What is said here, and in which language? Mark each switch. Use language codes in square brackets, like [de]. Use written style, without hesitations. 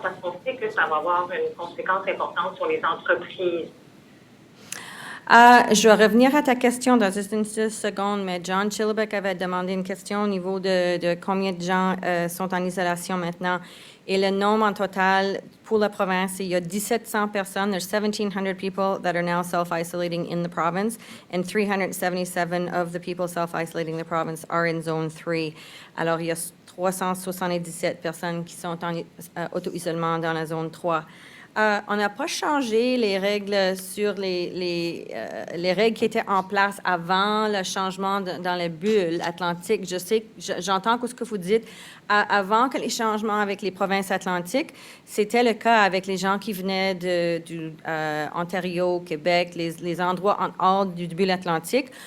[fr] Parce qu'on sait que ça va avoir une conséquence importante sur les entreprises. Je vais revenir à ta question dans juste une seconde, mais John Chilbeck avait demandé une question au niveau de combien de gens sont en isolation maintenant. Et le nombre en total pour la province, il y a 1700 personnes. [en] There's 1,700 people that are now self-isolating in the province, and 377 of the people self-isolating the province are in Zone 3. [fr] Alors, il y a 377 personnes qui sont en auto-isolement dans la Zone 3. On n'a pas changé les règles sur les règles qui étaient en place avant le changement dans les bulles atlantiques. Je sais, j'entends ce que vous dites. Avant que les changements avec les provinces atlantiques, c'était le cas avec les gens qui venaient du Ontario, Québec, les endroits en hors du bulle atlantique.